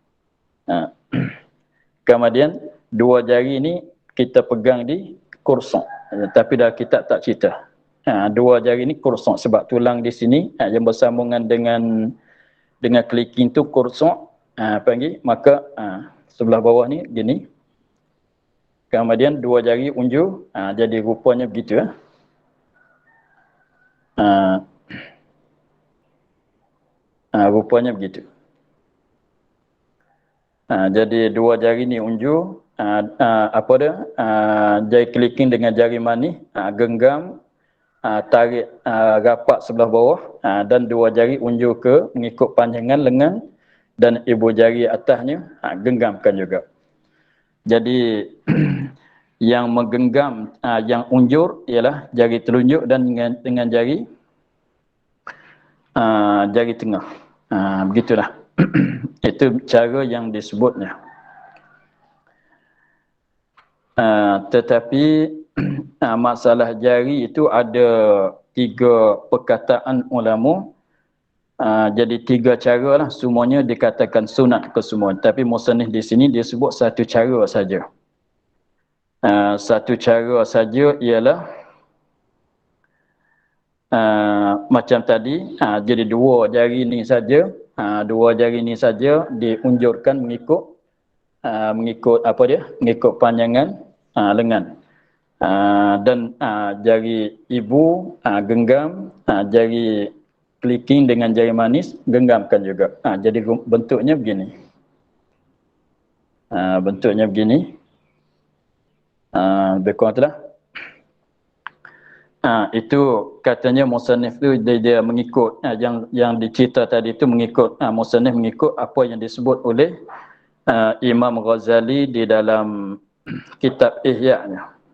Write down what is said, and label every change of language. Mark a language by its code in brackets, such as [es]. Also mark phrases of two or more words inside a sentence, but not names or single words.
[ms] Kemudian dua jari ni kita pegang di kursok, tapi dah kita tak cerita. Dua jari ni kursok sebab tulang di sini yang bersambungan dengan keliking tu kursok, panggil. Maka sebelah bawah ni gini. Kemudian dua jari unjuk, jadi rupanya begitu. Rupanya begitu. Jadi dua jari ni unjuk, jari keliking dengan jari manis, genggam, tarik rapat sebelah bawah, dan dua jari unjuk ke mengikut panjangan lengan, dan ibu jari atasnya genggamkan juga. Jadi Yang menggenggam, yang unjur ialah jari telunjuk dan dengan jari jari tengah. Begitulah. Itu cara yang disebutnya. Tetapi masalah jari itu ada 3 perkataan ulama. Jadi 3 cara lah, semuanya dikatakan sunat ke semua. Tapi musannif di sini dia sebut satu cara saja. Satu cara saja ialah macam tadi, jadi 2 jari ni saja, 2 jari ni saja diunjurkan mengikut apa dia? Mengikut panjangan lengan. Dan jari ibu genggam, jari clicking dengan jari manis genggamkan juga. Jadi bentuknya begini. Bentuknya begini. Lebih kurang itulah. Itu katanya musannif tu dia mengikut yang dicerita tadi itu mengikut musannif mengikut apa yang disebut oleh Imam Ghazali di dalam kitab Ihya-nya.